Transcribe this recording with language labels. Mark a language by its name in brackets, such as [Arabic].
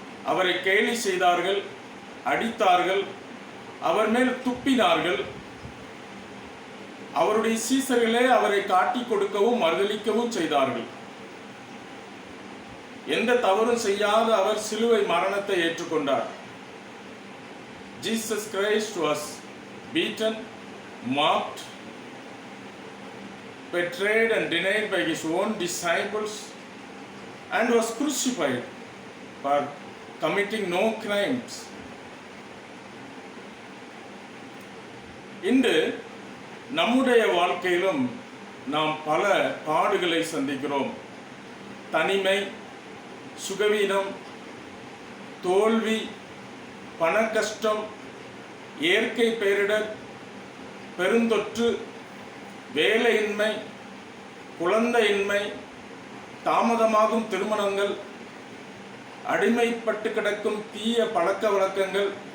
[Tamil] அவரை கேலி செய்தார்கள், அடித்தார்கள், அவர் மேல் துப்பினார்கள். அவருடைய சீசர்களே அவரை காட்டி கொடுக்கவும் மறுதலிக்கவும் செய்தார்கள். எந்த தவறும் செய்யாத அவர் சிலுவை மரணத்தை ஏற்றுக்கொண்டார். [English] Jesus Christ was beaten, mocked, betrayed and denied by his own disciples and was crucified for committing no crimes. [Tamil] இன்று நம்முடைய வாழ்க்கையிலும் நாம் பல பாடுகளை சந்திக்கிறோம். தனிமை, சுகவீனம், தோல்வி, பண கஷ்டம், இயற்கை பேரிடர், பெருந்தொற்று, வேலையின்மை, குழந்தையின்மை, தாமதமாகும் திருமணங்கள், அடிமைப்பட்டு கிடக்கும் தீய பழக்க வழக்கங்கள்,